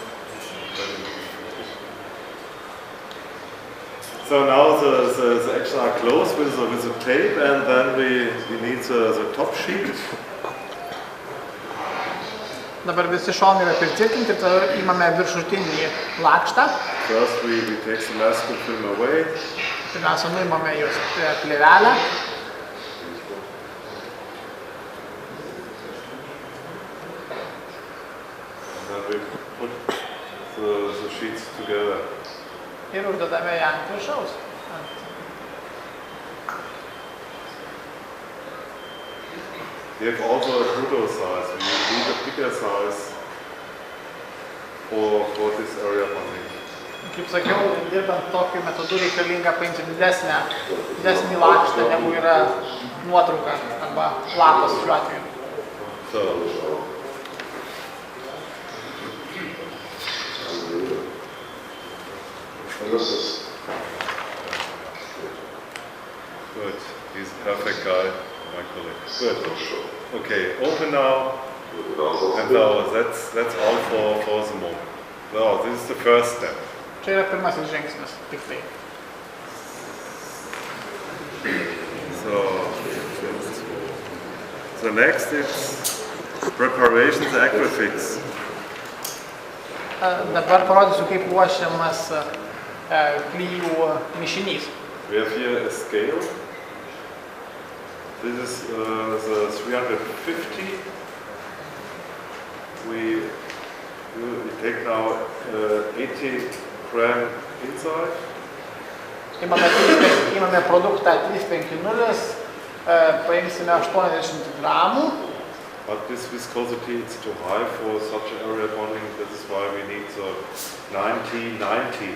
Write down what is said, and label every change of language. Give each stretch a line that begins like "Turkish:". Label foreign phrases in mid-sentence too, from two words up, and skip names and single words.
English: So now the edges are closed with the tape, and then we need the top sheet.
Lithuanian: Dabar visi šonai yra pritvirtinti, tada imame viršutinį lakštą.
English: First we take the masking film away.
Lithuanian: Pirmiausia, nuimame jos plėvelę.
English: And then we put the sheets together.
Lithuanian: Ir uždedame ją ant viršaus.
English: We have also a brutto size. We need a bigger size for this area bonding.
Lithuanian: Kaip sakiau, dirbant tokiu metodu reikalinga paimti didesnį lakštą, negu yra nuotrauka arba lapas šiuo atveju.
English: Good. He's a perfect guy, my colleague. Good. Okay, open now. And now that's all for the moment. Now, this is the first step.
Lithuanian: Čia yra pirmasis žingsnis, tik tai.
English: So, the next is preparation the Acrofix.
Lithuanian: Dabar parodysiu, kaip ruošiamas klijų mišinys.
English: We have here a scale. This is the 350. We take now 80 gram inside.
Lithuanian: Imame produktą 350, paimsime 80 gramų.
English: But this viscosity is too high for such area bonding. That is why we need the 90-90.